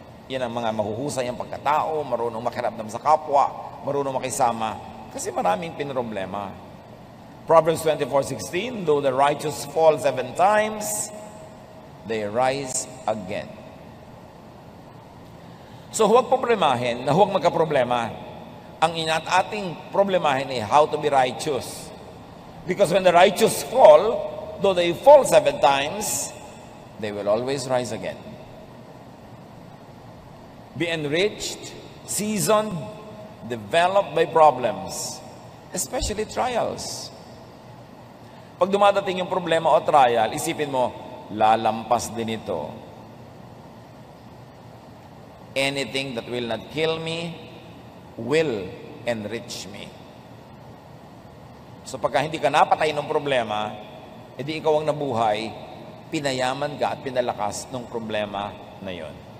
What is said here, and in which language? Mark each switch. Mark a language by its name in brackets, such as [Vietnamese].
[Filipino] Yan ang mga mahuhusay ang pagkatao, marunong makiramdam sa kapwa, marunong makisama, kasi maraming pinoproblema. [English] Proverbs 24:16, though the righteous fall 7 times, they rise again. [Filipino] So huwag problemahin na huwag magka-problema. Ang ating problemahin ay [English] how to be righteous. Because when the righteous fall, though they fall 7 times, they will always rise again. Be enriched, seasoned, developed by problems, especially trials. [Filipino] Pag dumadating yung problema o trial, isipin mo, lalampas din ito. [English] Anything that will not kill me will enrich me. [Filipino] So pagka hindi ka napatay ng problema, edi ikaw ang nabuhay, pinayaman ka at pinalakas ng problema na yon.